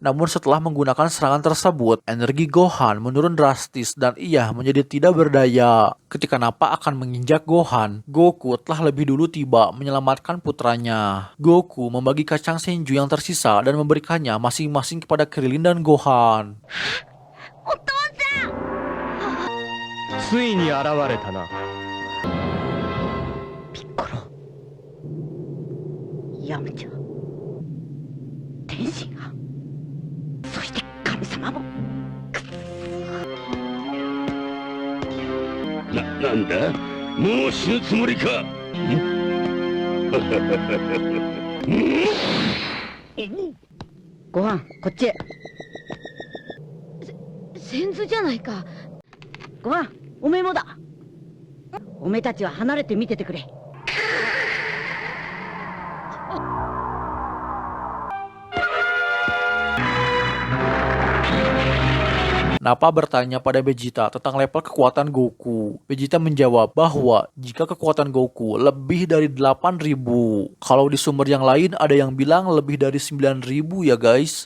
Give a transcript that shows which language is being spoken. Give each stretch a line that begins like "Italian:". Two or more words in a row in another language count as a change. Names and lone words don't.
Indonesian: Namun setelah menggunakan serangan tersebut, energi Gohan menurun drastis dan ia menjadi tidak berdaya. Ketika Nappa akan menginjak Gohan, Goku telah lebih dulu tiba menyelamatkan putranya. Goku membagi kacang Senju yang tersisa dan memberikannya masing-masing kepada Krillin dan Gohan.
Japanese: お父さんついに現れたな。ピッコロヤムチャ天津飯そして神様もなんだ、もう死ぬつもりか。ご飯こっちへ先頭じゃないかご飯おめえもだおめえたちは離れて見ててくれ
Indonesian: Nappa bertanya pada Vegeta tentang level kekuatan Goku. Vegeta menjawab bahwa jika kekuatan Goku lebih dari 8000, kalau di sumber yang lain ada yang bilang lebih dari 9000 ya guys.